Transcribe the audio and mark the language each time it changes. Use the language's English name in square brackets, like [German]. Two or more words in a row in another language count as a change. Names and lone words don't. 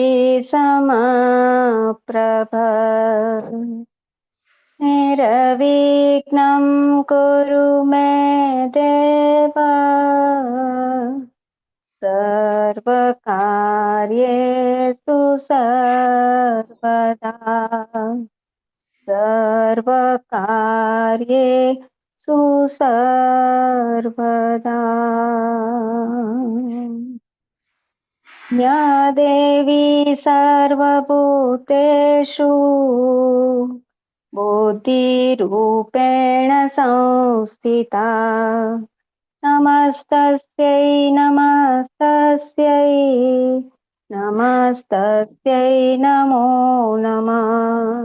[Sanskrit] સમપ્રભ નિર્વિઘ્नं કુરુ મે દેવ સર્વકાર્યેષુ સર્વદા સર્વકાર્યેષુ સર્વદા. या देवी सर्वभूतेषु बुद्धिरूपेण संस्थिता नमस्तस्यै नमस्तस्यै नमस्तस्यै नमो नमः.